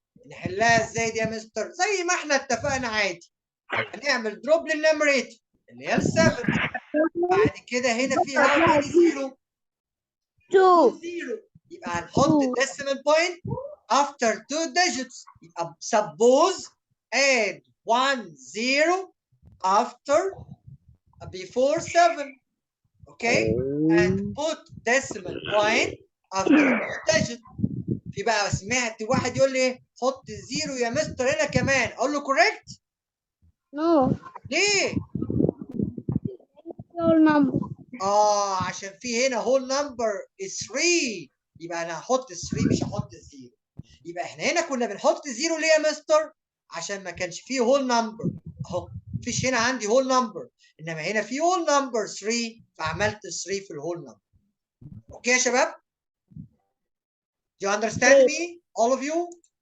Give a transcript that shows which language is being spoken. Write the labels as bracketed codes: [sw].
[ar] نحلها ازاي دي يا مستر؟ زي ما احنا اتفقنا عادي. هنعمل دروب للنيميريتور اللي هي ال 7. بعد كده هنا في [en] how many zero؟ [ar] 2 0. يبقى هنحط الديسيمال بوينت [en] after 2 digits. [ar] يبقى [en] suppose add 1 0 after before 7. Okay? And put decimal point after 2 digits. [ar] في بقى سمعت واحد يقول لي حط 0 يا مستر هنا كمان. اقول له correct؟ [en] No. [ar] ليه؟ [en] whole number. [ar] عشان في هنا [en] whole number is 3. [ar] يبقى انا هحط 3 مش هحط 0. يبقى احنا هنا كنا بنحط 0 ليه يا مستر؟ عشان ما كانش فيه whole number. اهو مفيش هنا عندي whole number. انما هنا في whole number 3 فعملت 3 في الwhole number. اوكي يا شباب؟ [en] Do you understand me all of you؟